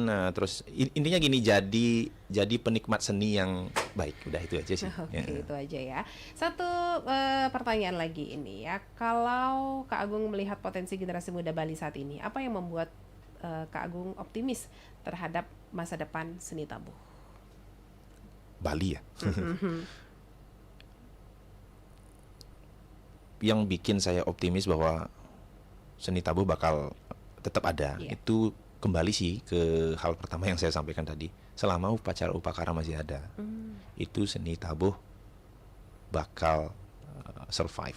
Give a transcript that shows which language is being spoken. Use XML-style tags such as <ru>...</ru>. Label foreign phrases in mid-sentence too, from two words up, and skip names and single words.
<id>Terus intinya gini, jadi penikmat seni yang baik. Udah itu aja sih. Oke, itu aja ya. Satu pertanyaan lagi ini ya. Kalau Kak Agung melihat potensi generasi muda Bali saat ini, apa yang membuat Kak Agung optimis terhadap masa depan seni tabuh? Bali ya. Yang bikin saya optimis bahwa seni tabuh bakal tetap ada, itu kembali sih ke hal pertama yang saya sampaikan tadi. Selama upacara upakara masih ada, itu seni tabuh bakal survive.</id>